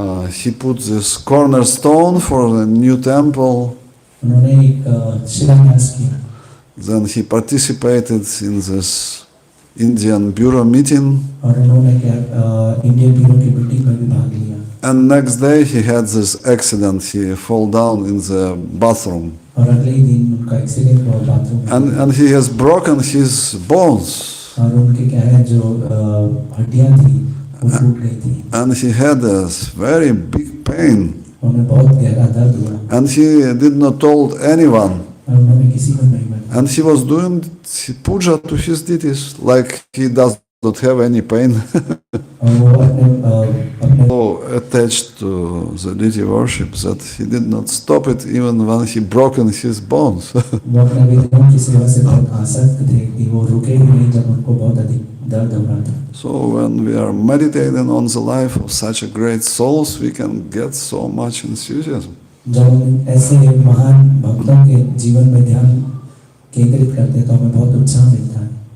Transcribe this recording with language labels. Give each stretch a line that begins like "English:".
English: he put this cornerstone for the new temple.
Hindi: उन्होंने एक शिलान्यास किया.
English: Then he participated in this Indian bureau meeting.
Hindi: और उन्होंने इंडियन ब्यूरो की मीटिंग में भी भाग लिया.
English: And next day he had this accident. He fall down in the bathroom.
Hindi: और अगले ही दिन उनका एक्सीडेंट हुआ बाथरूम में.
English: And he has broken his bones.
Hindi: और उनके क्या है जो हड्डियां थी वो टूट गई थी.
English: And he had a very big pain.
Hindi: उन्हें बहुत गहरा दर्द हुआ.
English: And he did not told anyone.
Hindi: और उन्होंने किसी को नहीं बताया.
English: And he was doing puja to his deities like he does not have any pain.
Hindi: और वो अपने
English: So attached to the deity worship that he did not stop it even when he broken his bones.
Hindi: वो अपने विधियों की सेवा से बहुत आसक्त थे कि वो रुके ही नहीं जब उनको बहुत अधिक दर्द हो रहा था.
English: So when we are meditating on the life of such a great souls, we can get so much enthusiasm.
Hindi: जब हम ऐसे महान भक्तों के जीवन में ध्यान केंद्रित करते हैं तो हमें बहुत उत्साह मिलता है.